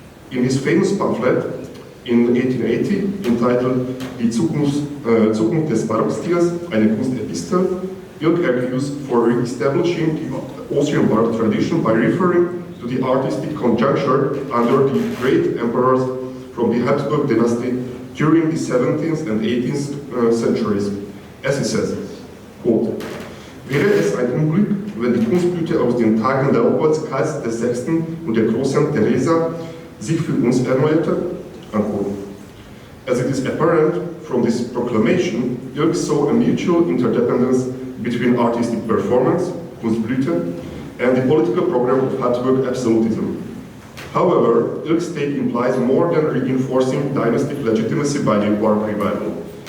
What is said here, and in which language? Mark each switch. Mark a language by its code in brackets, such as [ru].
[en] In his famous pamphlet in 1880, entitled Die Zukunft des Barockstils, eine Kunstepistel, Ilk argues for re-establishing the Austrian Baroque tradition by referring to the artistic conjuncture under the great emperors from the Habsburg dynasty during the 17th and 18th centuries. As he says, quote, [de] wäre es ein Unglück, wenn die Kunstblüte aus den Tagen Leopolds, Karls VI. Und der großen Theresa sich für uns erneuerte? [en] Unquote. As it is apparent from this proclamation, Ilk saw a mutual interdependence between artistic performance, Kunstblüte, and the political program of Habsburg absolutism. However, Ilk's take implies more than reinforcing dynastic legitimacy by the Baroque revival.